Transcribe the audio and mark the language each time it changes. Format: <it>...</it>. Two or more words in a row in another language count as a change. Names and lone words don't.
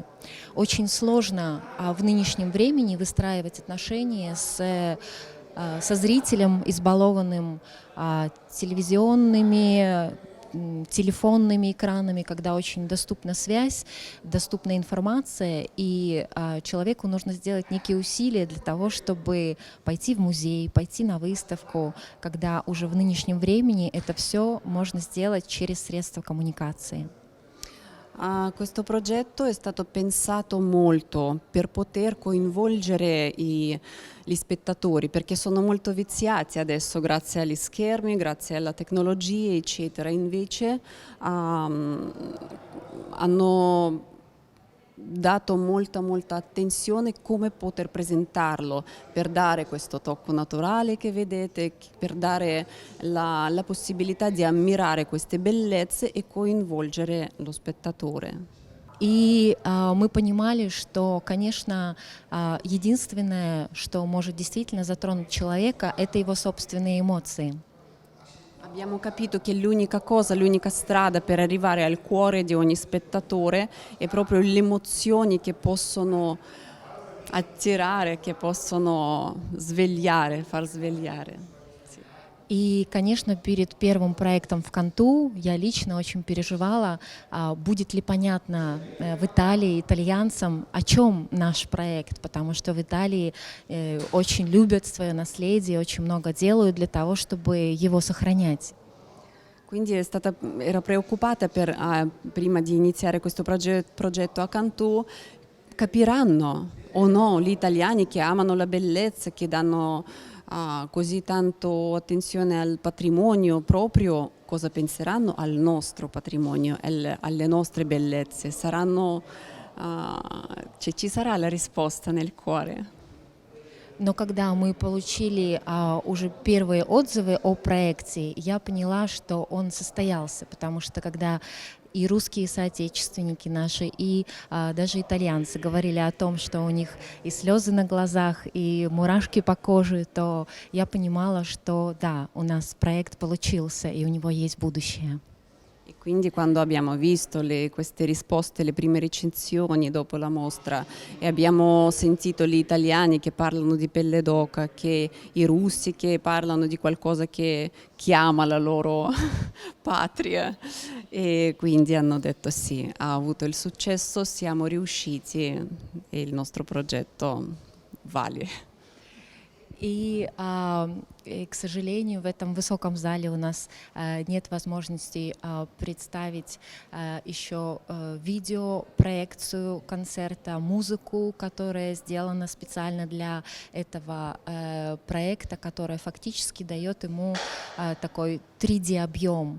<ru>Очень сложно в нынешнем времени выстраивать отношения со зрителем, избалованным телефонными экранами, когда очень доступна связь, доступна информация, и человеку нужно сделать некие усилия для того, чтобы пойти в музей, пойти на выставку, когда уже в нынешнем времени это все можно сделать через средства коммуникации.</ru> <it>Questo progetto è stato pensato molto per poter coinvolgere gli spettatori, perché sono molto viziati adesso grazie agli schermi, grazie alla tecnologia, eccetera. Invece hanno dato molta attenzione come poter presentarlo, per dare questo tocco naturale che vedete, per dare la possibilità di ammirare queste bellezze e coinvolgere lo spettatore.</it> <ru>И мы понимали, что, конечно, единственное, что может действительно затронуть человека, это его собственные эмоции.</ru> <it>Abbiamo capito che l'unica strada per arrivare al cuore di ogni spettatore è proprio le emozioni che possono attirare, che possono far svegliare.</it> <ru>И, конечно, перед первым проектом в Канту я лично очень переживала, будет ли понятно в Италии итальянцам, о чем наш проект, потому что в Италии очень любят свое наследие, очень много делают для того, чтобы его сохранять.</ru> <it>Quindi era preoccupata prima di iniziare questo progetto a Cantù, capiranno o no gli italiani che amano la bellezza, che danno così tanto attenzione al patrimonio proprio, cosa penseranno al nostro patrimonio, alle nostre bellezze? Saranno ci sarà la risposta nel cuore.</it> <ru>Но когда мы получили уже первые отзывы о проекте, я поняла, что он состоялся, потому что когда и русские соотечественники наши, и даже итальянцы говорили о том, что у них и слезы на глазах, и мурашки по коже, то я понимала, что да, у нас проект получился, и у него есть будущее.</ru> <it>E quindi quando abbiamo visto queste risposte, le prime recensioni dopo la mostra e abbiamo sentito gli italiani che parlano di pelle d'oca, che i russi che parlano di qualcosa che chiama la loro patria, e quindi hanno detto sì, ha avuto il successo, siamo riusciti e il nostro progetto vale.</it> <ru>И, к сожалению, в этом высоком зале у нас нет возможности представить еще видеопроекцию концерта, музыку, которая сделана специально для этого проекта, которая фактически дает ему такой 3D-объем.</ru>